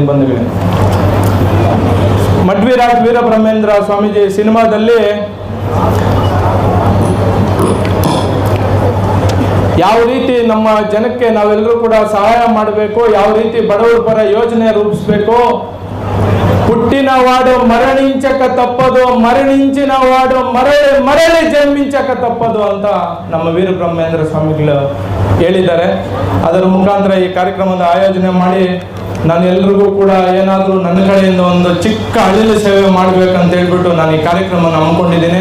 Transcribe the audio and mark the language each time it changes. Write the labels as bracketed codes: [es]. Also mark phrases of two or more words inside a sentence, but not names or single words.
[kn] ಬಂಧುಗಳೇ, ಮಡ್ವಿರಾಟ್ ವೀರಬ್ರಹ್ಮೇಂದ್ರ ಸ್ವಾಮೀಜಿ ಸಿನಿಮಾದಲ್ಲಿ ಯಾವ ರೀತಿ ನಮ್ಮ ಜನಕ್ಕೆ ನಾವೆಲ್ಲರೂ ಕೂಡ ಸಹಾಯ ಮಾಡಬೇಕು, ಯಾವ ರೀತಿ ಬಡವರ ಪರ ಯೋಜನೆ ರೂಪಿಸಬೇಕು, [te] పుట్టిన వాడు మరణించక తప్పదు, మరణించిన వాడు మరలి మరలి జన్మించక తప్పదు [kn] ಅಂತ ನಮ್ಮ ವೀರಬ್ರಹ್ಮೇಂದ್ರ ಸ್ವಾಮಿಗಳು ಹೇಳಿದ್ದಾರೆ. ಅದರ ಮುಖಾಂತರ ಈ ಕಾರ್ಯಕ್ರಮದ ಆಯೋಜನೆ ಮಾಡಿ ನಾನು ಎಲ್ರಿಗೂ ಕೂಡ ಏನಾದರೂ ನನ್ನ ಕಡೆಯಿಂದ ಒಂದು ಚಿಕ್ಕ ಅಳಿಲು ಸೇವೆ ಮಾಡಬೇಕಂತ ಹೇಳ್ಬಿಟ್ಟು ನಾನು ಈ ಕಾರ್ಯಕ್ರಮ ಹಮ್ಮಿಕೊಂಡಿದ್ದೀನಿ.